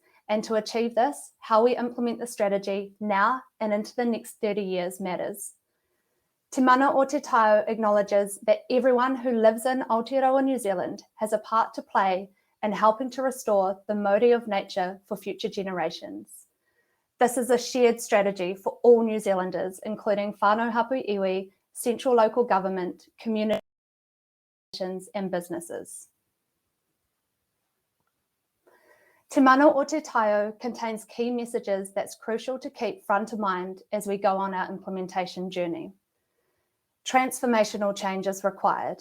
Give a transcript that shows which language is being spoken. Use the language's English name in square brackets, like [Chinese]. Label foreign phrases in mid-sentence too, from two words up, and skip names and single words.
[English] And to achieve this, how we implement the strategy now and into the next 30 years matters. Te Mana o Te Taio acknowledges that everyone who lives in Aotearoa New Zealand has a part to play in helping to restore the Mauri of nature for future generations. This is a shared strategy for all New Zealanders, including [Māori] whānau hapu iwi, [English] central local government, community and businesses. Te Mana o Te Taio contains key messages that's crucial to keep front of mind as we go on our implementation journey. Transformational change is required.